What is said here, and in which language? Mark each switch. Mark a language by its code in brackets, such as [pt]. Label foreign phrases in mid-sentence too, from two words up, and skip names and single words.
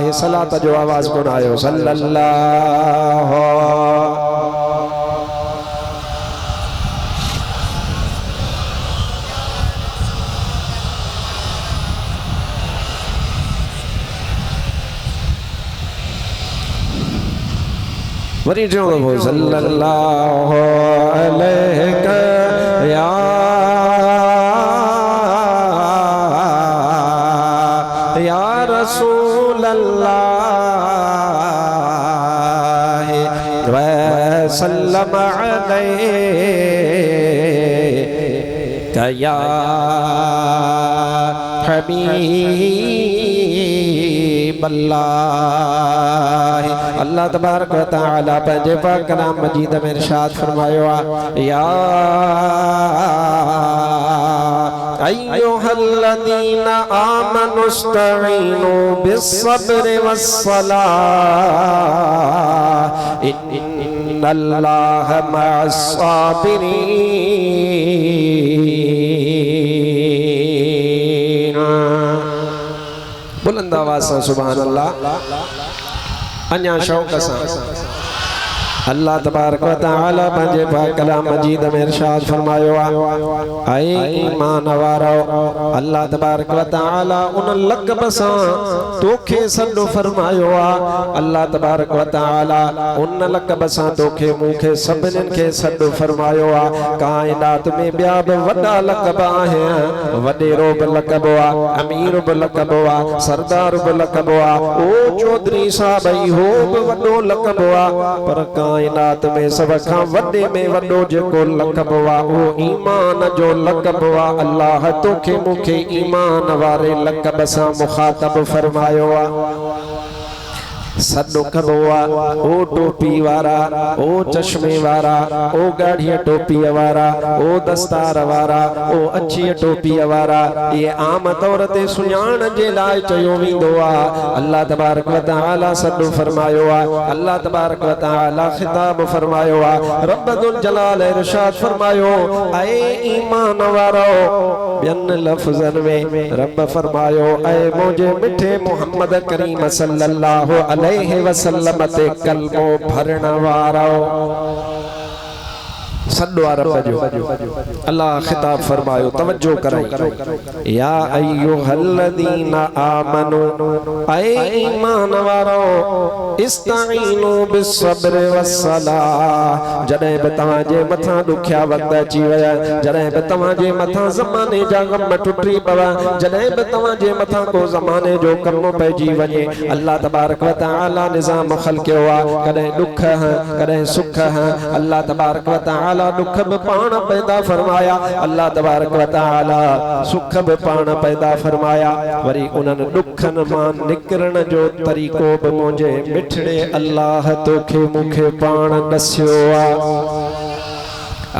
[sd] सलात जो आवाज़ कोन आयो। सल्लल्लाहु वरी चवंदो [ar] صلى الله عليه يا رسول الله وسلم عليه يا حبيب الله. الله تبارك وتعالى [sd] पंहिंजे पाक कलाम मजीद में इरशाद फरमायो आहे [ar] يا أيها الذين آمنوا استعينوا بالصبر والصلاة إن الله مع الصابرين. [ur] بلند آواز سے [ar] سبحان الله. [sd] अन्या शौक़ से [ar] الله تبارك وتعالى [sd] पंहिंजे पाक कलाम मजीद में इरशाद फरमायो आहे ईमान वारो [ar] الله تبارك وتعالى [sd] उन लक़ब सां तोखे सॾु फरमायो आहे। [ar] الله تبارك وتعالى [sd] उन लक़ब सां तोखे मूंखे सभिनीनि खे सॾु फरमायो आहे। काइनात में ॿिया बि वॾा लक़ब आहिनि, वॾेरो बि लक़ब आहे, अमीर बि लक़ब आहे, सरदार बि लक़ब आहे, ओ चौधरी साहब इहो बि वॾो लक़ब आहे, पर काइनात में सब खां वॾे में वॾो जेको लक़ब आहे उहो ईमान जो लक़ब आहे। अल्लाह तोखे मूंखे ईमान वारे लक़ब सां मुखातब फरमायो आहे। सॾु कबो आहे ओ टोपी वारा, ओ चश्मे वारा, ओ गाढ़ीअ टोपीअ वारा, ओ दस्तार वारा, ओ अछीअ टोपीअ वारा, ये आम तौर ते सुञाण जे लाइ चयो वेंदो आहे। [ar] الله تبارك وتعالى [sd] सॾु फरमायो आहे। [ar] الله تبارك وتعالى [sd] खिताब फरमायो आहे। [ar] رب الجلال [sd] इरशाद फरमायो ऐ ईमान वारो। ॿियनि लफ़्ज़नि में रब फरमायो ऐ मुंहिंजे मिठे मोहम्मद करीम [ar] صلى الله عليه وسلم [sd] ते कलमो भरण वारो। सॾु आहे रब जो। अल्लाह खिताब फरमायो, तवज्जो कराई [ar] يا أيها الذين آمنوا [sd] ऐ ईमान वारो [ar] استعينوا بالصبر والصلاة. [sd] जॾहिं बि तव्हांजे मथां ॾुखिया वक़्त अची विया, जॾहिं बि तव्हांजे मथां ज़माने जा ग़म टुटी पवा, जॾहिं बि तव्हांजे मथां को ज़माने जो कम पइजी वञे, [ar] الله تبارك وتعالى [sd] निज़ाम ख़लक़ियो आहे। कॾहिं ॾुख कॾहिं सुख। [ar] الله تبارك وتعالى [sd] दुख भी पाण पैदा फरमाया, [ar] الله تبارك وتعالى [sd] सुख भी पाण पैदा फरमाया। वरी उन्हनि दुखन मां निकरण जो तरीक़ो भी मुंहिंजे मिठड़े अल्लाह तोखे मूंखे पाण दस्यो आहे।